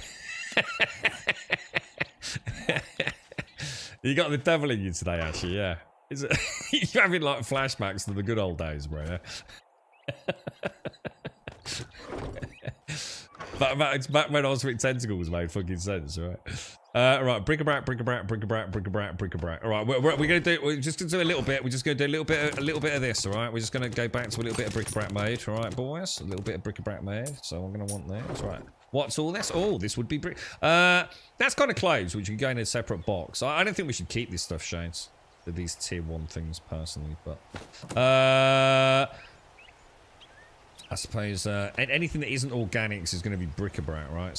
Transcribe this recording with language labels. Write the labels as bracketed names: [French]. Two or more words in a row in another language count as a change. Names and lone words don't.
[English] You got the devil in you today, actually, yeah. Is it, you're having like flashbacks to the good old days, bro. It's back when Osric Tentacles made fucking sense, right? Right, bric-a-brac, bric-a-brac, bric-a-brac, bric-a-brac, bric-a-brac. All right, we're gonna do. We're just gonna do a little bit. We're just gonna do a little bit of this. All right, we're just gonna go back to a little bit of bric-a-brac mode. All right, boys, a little bit of bric-a-brac mode. So I'm gonna want this. Right. What's all this? Oh, this would be brick. That's kind of clothes, which can go in a separate box. I don't think we should keep this stuff, Shades. These tier 1 things personally, but I suppose anything that isn't organics is going to be bric-a-brac, right?